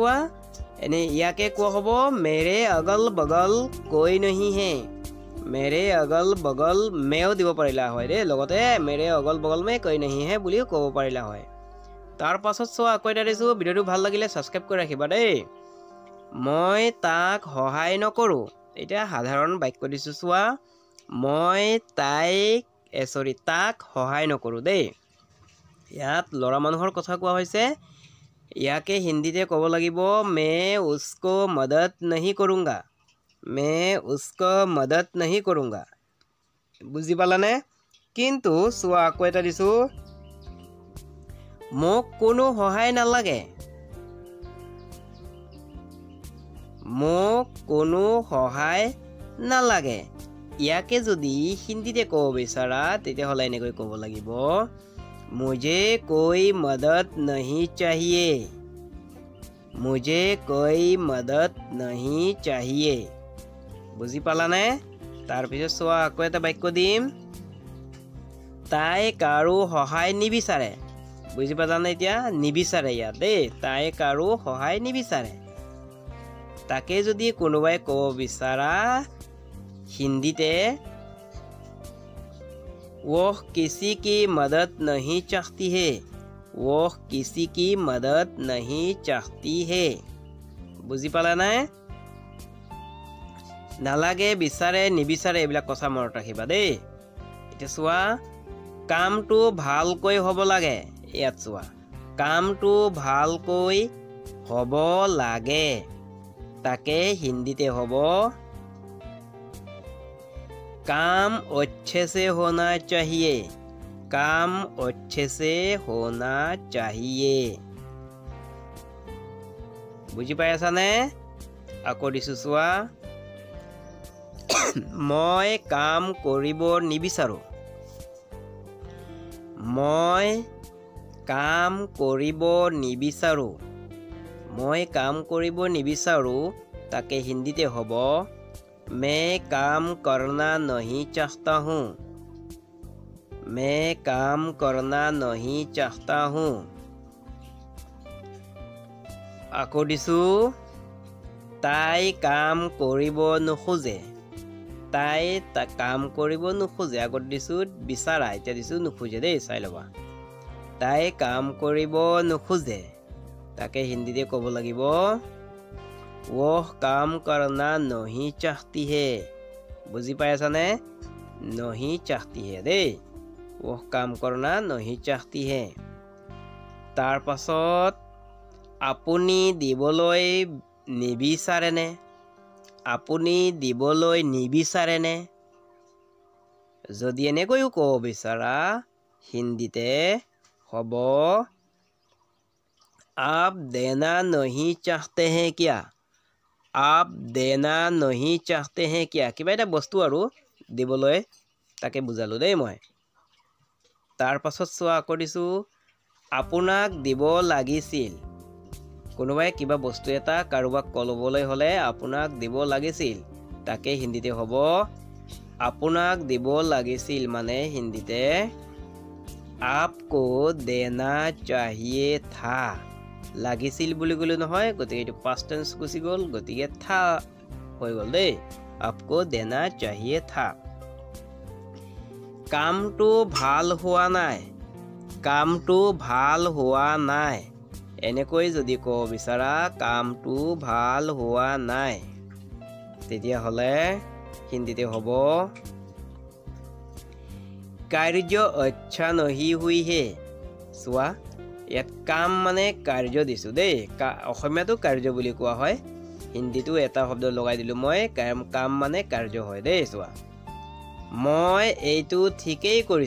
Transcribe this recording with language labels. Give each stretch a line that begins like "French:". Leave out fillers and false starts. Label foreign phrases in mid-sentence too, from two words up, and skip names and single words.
Assamese: এতিয়া চোৱা, এনে ইয়াকে কোৱা হ'ব
Hindi: मेरे अगल बगल कोई नहीं है मेरे अगल बगल
Assamese: মেও দিব পাৰিলা হয় দেই লগতে
Hindi: मेरे अगल बगल में कोई नहीं है
Assamese: বুলিও ক'ব পাৰিলা হয় তাৰ পাছত চোৱা আকৌ এটা দিছোঁ ভিডিঅ'টো ভাল লাগিলে ছাবস্ক্ৰাইব কৰি ৰাখিবা দেই মই তাক সহায় নকৰোঁ এতিয়া সাধাৰণ বাক্য দিছোঁ চোৱা মই তাক সহায় নকৰোঁ দেই ইয়াত ল'ৰা মানুহৰ কথা কোৱা হৈছে ইয়াকে হিন্দীতে ক'ব লাগিব
Hindi: मैं उसको मदद नहीं करूँगा मैं उसको मदद नहीं करूँगा
Assamese: বুজি পালানে কিন্তু চোৱা আকৌ এটা দিছোঁ মোক কোনো সহায় নালাগে মোক কোনো সহায় নালাগে ইয়াকে যদি হিন্দীতে ক'ব বিচাৰা তেতিয়াহ'লে এনেকৈ ক'ব লাগিব
Hindi: मुझे कोई मदद नहीं चाहिए
Assamese: मुझे कोई मदद नहीं चाहिए বুজি পালানে তাৰপিছত চোৱা আকৌ এটা বাক্য দিম তাই কাৰো সহায় নিবিচাৰে বুজি পালানে এতিয়া নিবিচাৰে ইয়াত দেই তাই কাৰো সহায় নিবিচাৰে তাকে যদি কোনোবাই ক'ব বিচাৰা হিন্দীতে
Hindi: वह किसी की मदद नहीं चाहती है वह किसी की मदद नहीं चाहती है
Assamese: বুজি পালা নাই নালাগে বিচাৰে নিবিচাৰে এইবিলাক কথা মনত ৰাখিবা দেই এতিয়া চোৱা কামটো ভালকৈ হ'ব লাগে ইয়াত চোৱা কামটো ভালকৈ হ'ব লাগে তাকে হিন্দীতে হ'ব
Hindi: काम अच्छे से होना चाहिए काम अच्छे से होना चाहिए
Assamese: বুজি পাই আছানে আকৌ দিছোঁ চোৱা মই কাম কৰিব নিবিচাৰোঁ মই কাম কৰিব নিবিচাৰোঁ মই কাম কৰিব নিবিচাৰোঁ তাকে হিন্দীতে হ'ব
Hindi: मैं काम करना नहीं चाहता हूँ मैं काम करना नहीं चाहता हूँ
Assamese: আকৌ দিছোঁ তাই কাম কৰিব নোখোজে তাই কাম কৰিব নোখোজে আগত দিছোঁ বিচাৰা এতিয়া দিছোঁ নোখোজে দেই চাই ল'বা তাই কাম কৰিব নোখোজে তাকে হিন্দীতে ক'ব লাগিব
Hindi: वह काम करना नहीं चाहती है
Assamese: বুজি পাই আছানে
Hindi: नहीं चाहती है
Assamese: দেই
Hindi: वह काम करना नहीं चाहती है
Assamese: তাৰ পাছত আপুনি দিবলৈ নিবিচাৰেনে আপুনি দিবলৈ নিবিচাৰেনে যদি এনেকৈও ক'ব বিচাৰা হিন্দীতে হ'ব
Hindi: आप देना नहीं चाहते हैं क्या आप देना नहीं चाहते हैं क्या
Assamese: কিবা এটা বস্তু আৰু দিবলৈ তাকে বুজালোঁ দেই মই তাৰ পাছত চোৱা আকৌ দিছোঁ আপোনাক দিব লাগিছিল কোনোবাই কিবা বস্তু এটা কাৰোবাক ক'বলৈ হ'লে আপোনাক দিব লাগিছিল তাকে হিন্দীতে হ'ব আপোনাক দিব লাগিছিল মানে হিন্দীতে
Hindi: आपको देना चाहिए था
Assamese: লাগিছিল বুলি ক'লে নহয় গতিকে এইটো
English: past tense
Assamese: গুচি গ'ল গতিকে থা হৈ গ'ল দেই
Hindi: आपको देना चाहिए था
Assamese: কামটো ভাল হোৱা নাই কামটো ভাল হোৱা নাই এনেকৈ যদি ক'ব বিচাৰা কামটো ভাল হোৱা নাই তেতিয়াহ'লে হিন্দীতে হ'ব
Hindi: कार्य अच्छा नहीं हुआ है
Assamese: চোৱা ইয়াত কাম মানে কাৰ্য দিছোঁ দেই অসমীয়াটো কাৰ্য বুলি কোৱা হয় হিন্দীটো এটা শব্দ লগাই দিলোঁ মই কাম মানে কাৰ্য হয় দেই চোৱা মই এইটো ঠিকেই